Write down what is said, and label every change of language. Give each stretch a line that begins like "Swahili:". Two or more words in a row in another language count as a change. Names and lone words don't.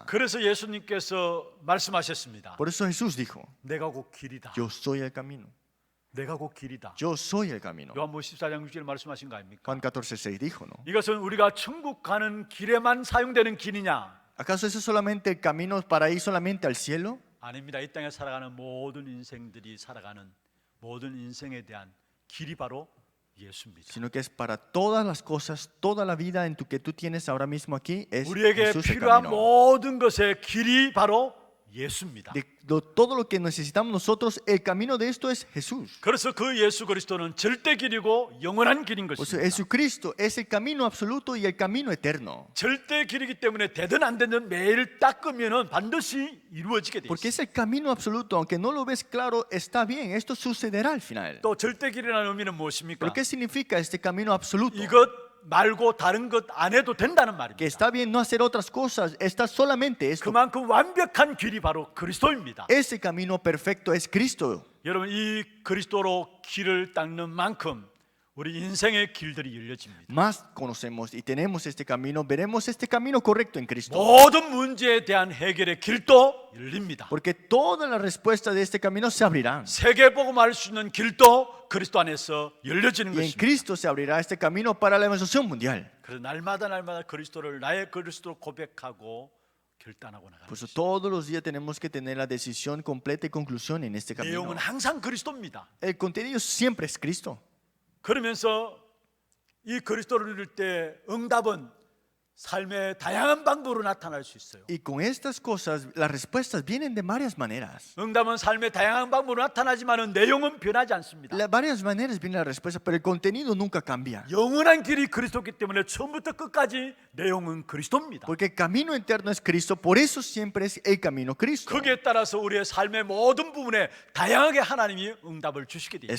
Korean: 그래서 예수님께서 말씀하셨습니다.
Spanish: Por eso Jesús dijo:
Korean: 내가 곧 길이다.
Spanish: Yo soy el camino.
Korean: 내가 곧 길이다.
Spanish: Yo soy el camino.
Korean: 요한복음 14장 6절 말씀하신 거 아닙니까?
Spanish: Juan 14:6 dijo, ¿no?
Korean: 이것은 우리가 천국 가는 길에만 사용되는 길이냐?
Spanish: ¿Acaso eso es solamente el camino para ir solamente al cielo?
Korean: 아닙니다. 이 땅에 살아가는 모든 인생들이 살아가는 모든 인생에 대한 길이 바로 예수입니다.
Spanish: Sino que es para todas las cosas, toda la vida en que tú tienes ahora mismo aquí, es
Korean: 우리에게
Spanish: Jesús el
Korean: 필요한
Spanish: camino.
Korean: 모든 것의 길이 바로 예수입니다.
Spanish: Todo lo que necesitamos nosotros, el camino de esto es Jesús.
Korean: 그래서 그 예수 그리스도는 절대 길이고 영원한 길인
Spanish: Por eso
Korean: 것입니다.
Spanish: Jesucristo es el camino absoluto y el camino eterno.
Korean: 절대 길이기 때문에 되든 안 되든 매일 닦으면은 반드시 이루어지게 돼
Spanish: Porque
Korean: 있어요.
Spanish: es el camino absoluto, aunque no lo ves claro, está bien, esto sucederá al final.
Korean: 또 절대 길이라는 의미는 무엇입니까?
Spanish: ¿Pero qué significa este camino absoluto?
Korean: 이것 말고 다른 것 안 해도 된다는
Spanish: Que
Korean: 말입니다.
Spanish: está bien no hacer otras cosas, está solamente esto.
Korean: 그만큼 완벽한 길이 바로 그리스도입니다.
Spanish: Ese camino perfecto es Cristo.
Korean: 여러분 이 그리스도로 길을 닦는 만큼 우리 인생의 길들이 열려집니다.
Spanish: Más conocemos y tenemos este camino, veremos este camino correcto en Cristo.
Korean: 모든 문제에 대한 해결의 길도 열립니다.
Spanish: Porque todas las respuestas de este camino se abrirán.
Korean: 세계복음할 수 있는 길도 그리스도 안에서 열려지는
Spanish: Y en
Korean: 것입니다.
Spanish: Cristo se abrirá este camino para la evangelización mundial.
Korean: 그래서 날마다 그리스도를 나의 그리스도로 고백하고 결단하고 나가는
Spanish: Por eso
Korean: 것입니다.
Spanish: todos los días tenemos que tener la decisión completa y conclusión en este camino.
Korean: 내용은 항상 그리스도입니다.
Spanish: El contenido siempre es Cristo.
Korean: 그러면서 이 그리스도를 누릴 때 응답은 삶의 다양한 방법으로 나타날 수 있어요.
Spanish: Y con estas cosas, las respuestas vienen de varias maneras.
Korean: 응답은 삶의 다양한 방법으로 나타나지만 내용은 변하지 않습니다.
Spanish: Varias maneras viene la respuesta, pero el contenido nunca cambia.
Korean: 영원한 길이 그리스도이기 때문에 처음부터 끝까지 내용은 그리스도입니다.
Spanish: Porque el camino eterno es Cristo, por eso siempre es el camino Cristo.
Korean: 거기에 따라서 우리의 삶의 모든 부분에 다양하게 하나님이 응답을 주시게 되어